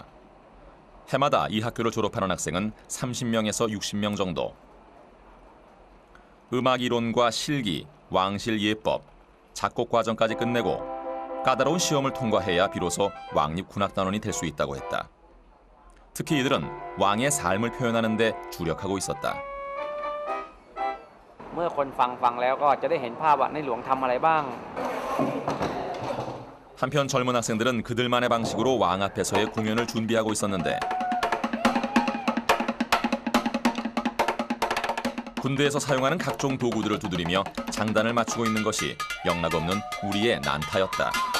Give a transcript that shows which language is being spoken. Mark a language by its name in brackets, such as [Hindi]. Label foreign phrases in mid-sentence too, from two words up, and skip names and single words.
[Korean] 해마다 이 학교를 졸업하는 학생은 30명에서 60명 정도. 음악 이론과 실기, 왕실 예법, 작곡 과정까지 끝내고 까다로운 시험을 통과해야 비로소 왕립 군악단원이 될 수 있다고 했다. 특히 이들은 왕의 삶을 표현하는 데 주력하고 있었다. [Thai] เมื่อคนฟังแล้วก็จะได้เห็นภาพว่าในหลวงทำอะไรบ้าง [Korean] 한편 젊은 학생들은 그들만의 방식으로 왕 앞에서의 공연을 준비하고 있었는데 군대에서 사용하는 각종 도구들을 두드리며 장단을 맞추고 있는 것이 영락없는 우리의 난타였다.